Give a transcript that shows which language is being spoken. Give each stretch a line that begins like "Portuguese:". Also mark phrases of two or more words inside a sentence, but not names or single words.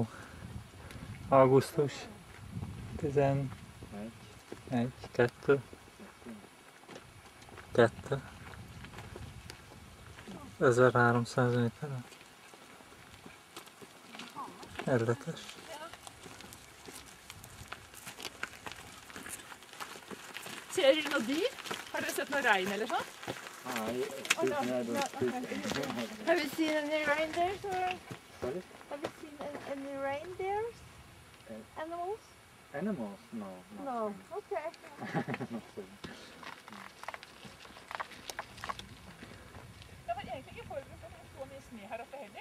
Hungarian: Augusztus 11, 2, 1300 méteren. Érdekes.
Swedish: Ser du något dyr? Har du sett något regn eller så? Nej,
English: Have you seen any reindeers or sorry? have you seen any reindeers? Animals? Animals? No. No. Okay. Not so.
Swedish: Jag var egentligen inte förberedd på att det står med snö här uppe heller.